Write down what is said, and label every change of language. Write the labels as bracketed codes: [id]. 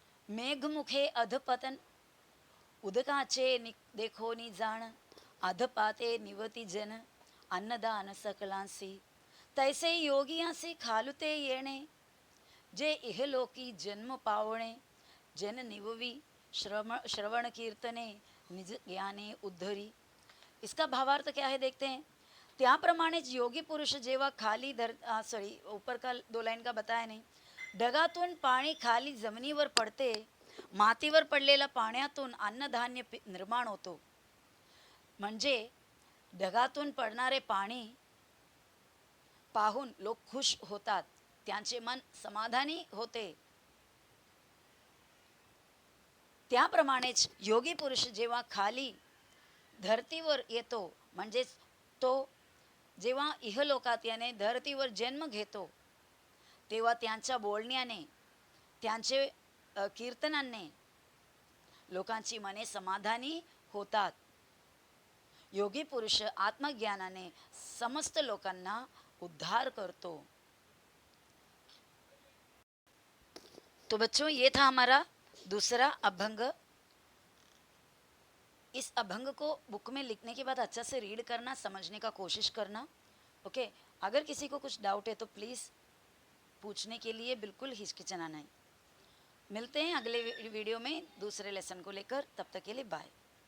[mr] मेघमुखे अधपतन, उदकाचे देखो नि जाण, अधपाते निवती जन, अन्नदान सकलांसी, तैसे योगियांसी खालुते येणे, जे इहलोकी जन्म पावणे, जन निववी श्रवण कीर्तने, निज ज्ञाने उद्धरी। [hi] इसका भावार्थ क्या है देखते हैं। [mr] त्याप्रमाणेच योगी पुरुष जेव्हा खाली [hi] ऊपर का 2 लाईन का बताया [mr] नाही, ढगातून पाणी खाली जमिनीवर पडते, मातीवर पडलेल्या पाण्यातून अन्नधान्य निर्माण होतो। म्हणजे ढगातून पडणारे पाणी पाहून लोक खुश होतात, त्यांचे मन समाधानी होते। त्याप्रमाणेच योगी पुरुष जेव्हा खाली धरतीवर येतो, म्हणजेच तो जेव्हा इहलोकात याने धरतीवर जन्म घेतो, तेव्हा त्यांच्या बोलण्याने, त्यांचे कीर्तनाने लोकांची मने समाधानी होतात। योगी पुरुष आत्मज्ञानाने समस्त लोकांना उद्धार करतो। [hi] तो बच्चों, ये था हमारा दूसरा अभंग। इस अभंग को बुक में लिखने के बाद अच्छा से रीड करना, समझने का कोशिश करना। ओके, अगर किसी को कुछ डाउट है तो प्लीज़ पूछने के लिए बिल्कुल हिचकिचाना नहीं। मिलते हैं अगले वीडियो में दूसरे लेसन को लेकर, तब तक के लिए बाय।